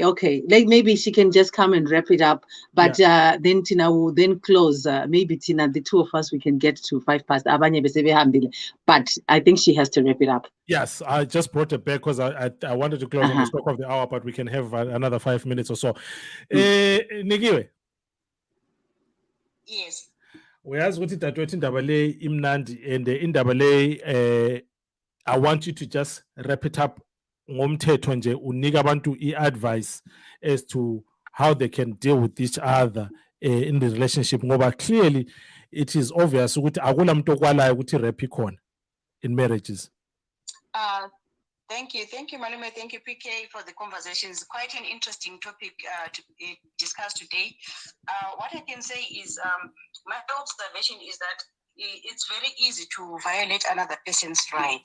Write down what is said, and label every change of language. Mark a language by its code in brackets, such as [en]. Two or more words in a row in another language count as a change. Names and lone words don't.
[en] Okay, like maybe she can just come and wrap it up. But then Tina will then close. Maybe Tina, the two of us, we can get to 5:05. But I think she has to wrap it up. Yes, I just brought it back because I wanted to close on the stroke of the hour, but we can have another 5 minutes or so. Nikiwe. Yes. [nd] Uyazi ukuthi dadewethu indaba le imnandi, [en] and indaba le I want you to just wrap it up [nd] ngomthetho nje, unika abantu i-advice [en] as to how they can deal with each other in the relationship, ngoba clearly it is obvious [nd] ukuthi akula muntu okwalayo ukuthi rap ikhona [en] in marriages. Thank you, Malume. Thank you, PK, for the conversation. It's quite an interesting topic to discuss today. What I can say is my observation is that it's very easy to violate another person's right.